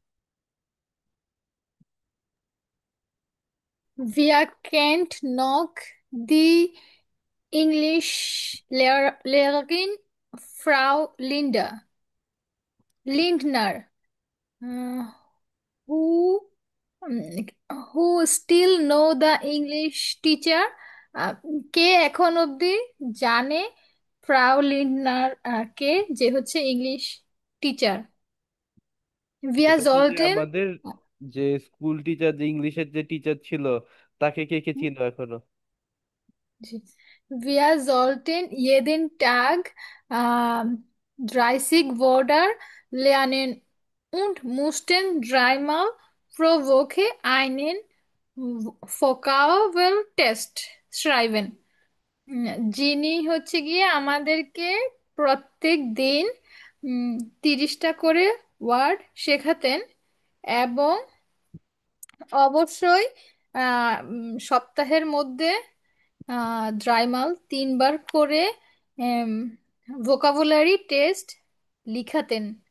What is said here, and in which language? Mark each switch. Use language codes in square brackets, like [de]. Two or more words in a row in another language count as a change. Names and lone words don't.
[de] Wir kennt noch die Englischlehrerin Frau Lindner, [en] uh, who who still know the English teacher. [bn] আহ, কে এখন অবধি জানে ফ্রাউ লিন্ডনার কে, যে হচ্ছে [en] English teacher? [de] Wir [bn] এটা হচ্ছে যে [de] sollten [bn] আমাদের যে স্কুল টিচার, যে ইংলিশের যে টিচার ছিল, তাকে কে কে চিনো এখনো? [de] Wir sollten jeden Tag 30 Wörter lernen und mussten dreimal pro Woche einen Vokabeltest schreiben. [bn] যিনি হচ্ছে গিয়ে আমাদেরকে প্রত্যেক দিন 30টা করে ওয়ার্ড শেখাতেন, এবং অবশ্যই সপ্তাহের মধ্যে ড্রাইমাল 3বার করে [en] vocabulary test [bn] লিখাতেন।